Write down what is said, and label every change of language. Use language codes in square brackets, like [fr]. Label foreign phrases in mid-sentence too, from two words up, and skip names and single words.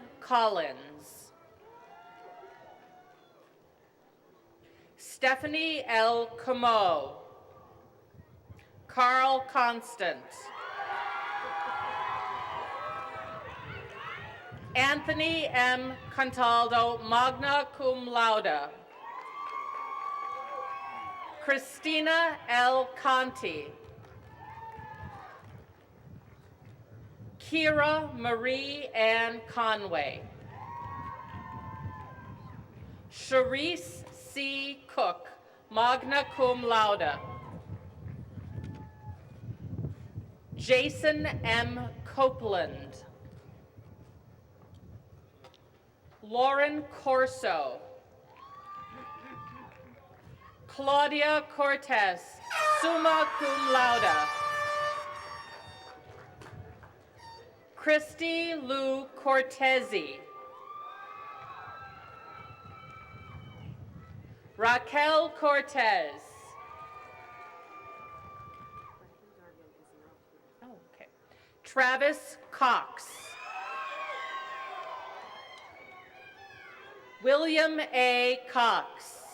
[en] Collins. Stephanie L. Comeau. Carl Constant. Anthony M. [la] Contaldo, magna cum laude. [en] Christina L. Conti. Kira Marie Ann Conway. Charisse C. [la] Cook, magna cum laude. [en] Jason M. Copeland. Lauren Corso. Claudia Cortez, [la] summa cum laude. [en] Christy Lou Cortezi. Raquel Cortez. Oh, okay. Travis Cox. William A. Cox.